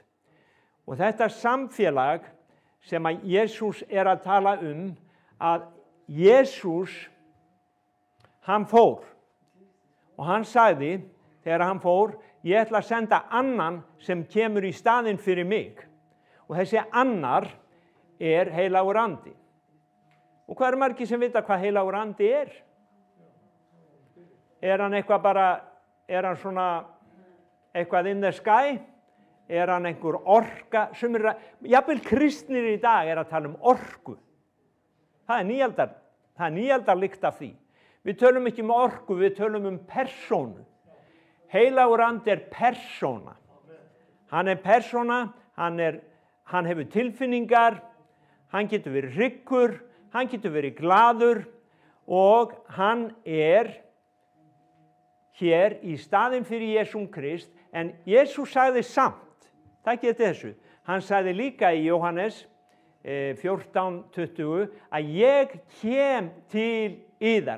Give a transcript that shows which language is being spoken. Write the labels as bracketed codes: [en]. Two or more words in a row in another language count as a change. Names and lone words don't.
[is] Og þetta samfélag sem að Jesús er að tala að Jesús, hann fór og hann sagði þegar hann fór, ég ætla að senda annan sem kemur í staðinn fyrir mig. Og þessi annar er heilagur andi. Og hvað eru margir sem vita hvað heilagur andi er? Er hann eitthvað bara, er hann svona eitthvað [en] in the sky? [is] Er hann einhver orka? Jafnvel kristnir í dag er að tala orku. Það er nýaldar lykt af því. Við tölum ekki orku, við tölum persónu. Heilagur andi er persóna. Hann er persóna, hann hefur tilfinningar, hann getur verið hryggur, hann getur verið glaður og hann er hér í staðinn fyrir Jesúm Krist, en Jesús sagði samt, það geti þessu, hann sagði líka í Jóhannes 14:20 að ég kem til yðar.